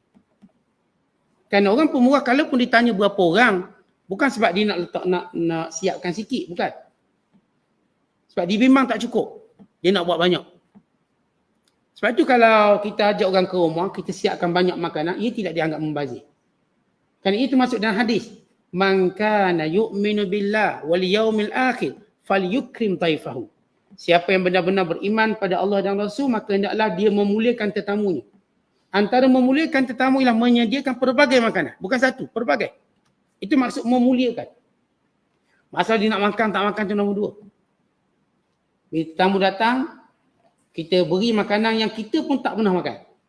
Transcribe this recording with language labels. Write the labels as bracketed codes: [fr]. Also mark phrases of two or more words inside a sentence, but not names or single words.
[ms] Kerana orang pemurah kalau pun ditanya berapa orang, bukan sebab dia nak letak nak siapkan sikit, bukan. Sebab dia memang tak cukup. Dia nak buat banyak. Sebab itu kalau kita ajak orang ke rumah, kita siapkan banyak makanan, ia tidak dianggap membazir. Kerana itu masuk dalam hadis. [ar] Man kana yu'minu billah wal yaumil akhir falyukrim taifahu. [ms] Siapa yang benar-benar beriman pada Allah dan Rasul, maka hendaklah dia memuliakan tetamunya. Antara memuliakan tetamu ialah menyediakan pelbagai makanan. Bukan satu, pelbagai. Itu maksud memuliakan. Masalah dia nak makan, tak makan, itu nombor dua. Bila tetamu datang, kita beri makanan yang kita pun tak pernah makan.